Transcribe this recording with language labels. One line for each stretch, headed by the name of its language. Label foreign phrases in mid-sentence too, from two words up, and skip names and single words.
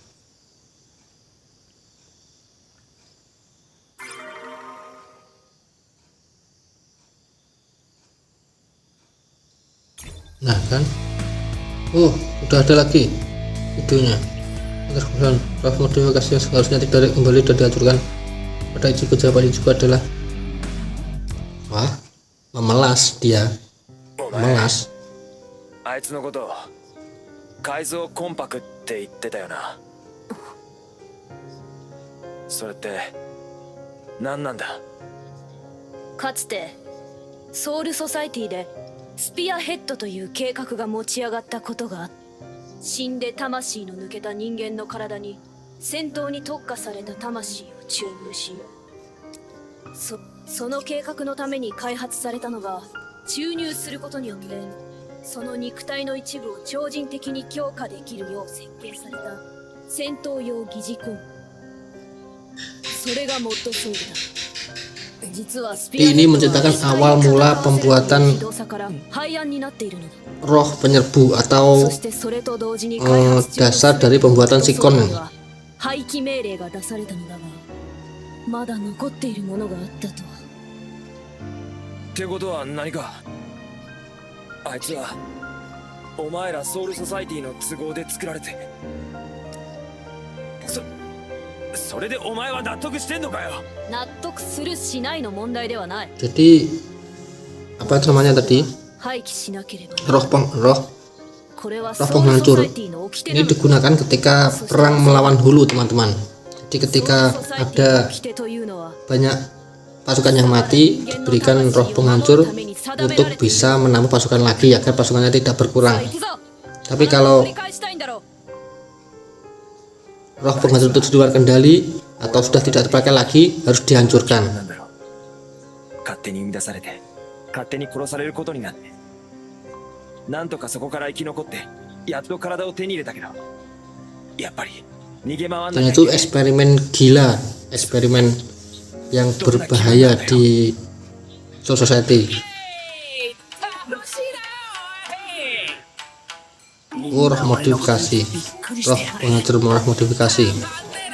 Indonesian: Nah kan, oh udah ada lagi videonya. Terus kemudian roh modifikasi yang seharusnya tidak kembali dan dihancurkan pada Ichigo. Jawabannya juga adalah, wah, memelas dia, memelas.
Japanese: あいつのこと改造コンパクって言ってたよな。それって何なんだ。かつてソウルソサイティでスピアヘッドという計画が持ち上がったことがあった。死んで魂の抜けた人間の体に戦闘に特化された魂を注入し、その計画のために開発されたのが、注入することによってその肉体の一部を超人的に強化できるよう設計された戦闘用疑似コン。それがモッドソウルだ。
Indonesian: Ini menceritakan awal mula pembuatan roh penyerbu atau dasar dari pembuatan Sikon.
Japanese: 廃棄命令が出されたのだが、まだ残っているものがあったとは。ってことは何か、あいつはお前らソウルソサイティの都合で作られて、それでお前は納得してんのかよ。納得するしないの問題ではない。
Indonesian: Jadi apa namanya tadi?
Japanese: 廃棄しなければ。
Indonesian: roh penghancur ini digunakan ketika perang melawan Hulu, teman-teman. Jadi ketika ada banyak pasukan yang mati, diberikan roh penghancur untuk bisa menambah pasukan lagi agar pasukannya tidak berkurang. Tapi kalau roh penghancur itu di luar kendali atau sudah tidak terpakai lagi, harus dihancurkan.
Japanese: 勝手に生み出されて勝手に殺されることになって、なんとかそこから生き残ってやっと体を手に入れたけど、やっぱり逃げ回んなきゃいけない。
Indonesian: Dan itu eksperimen gila, eksperimen yang berbahaya di Soul Society. Roh modifikasi, roh penghancur roh modifikasi.